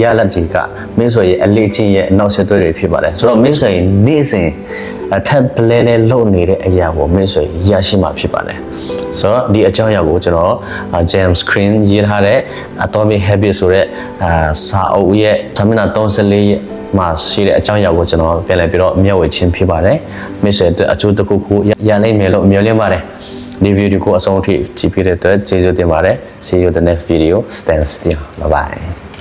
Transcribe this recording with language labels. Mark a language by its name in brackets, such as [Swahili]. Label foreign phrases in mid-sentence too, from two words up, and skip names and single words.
[Burmese] လက်တွေကမင်းဆွေရဲ့အလေးအကျင့်ရဲ့အနောက်ဆက်တွဲတွေဖြစ်ပါတယ်ဆိုတော့မင်းဆွေနေ့စဉ်အထက်ပလဲနဲ့လှုပ်နေတဲ့အရာကိုမင်းဆွေရရှိမှာဖြစ်ပါတယ်ဆိုတော့ဒီအကြောင်းအရာကိုကျွန်တော် James Green ရေးထားတဲ့ Atomic Habits ဆိုတဲ့စာအုပ်ရဲ့စာမျက်နှာ34ရဲ့မှာရှိတဲ့အကြောင်းအရာကိုကျွန်တော်ပြန်လည်ပြီးတော့မျှဝေခြင်းဖြစ်ပါတယ်မိတ်ဆွေအတွက်အကျိုးတစ်ခုခုရနိုင်မယ်လို့မျှော်လင့်ပါတယ်ဒီဗီဒီယိုကိုအဆုံးထိကြည့်ပြတဲ့အတွက်ကျေးဇူးတင်ပါတယ် [English] See you in the next video stand still bye bye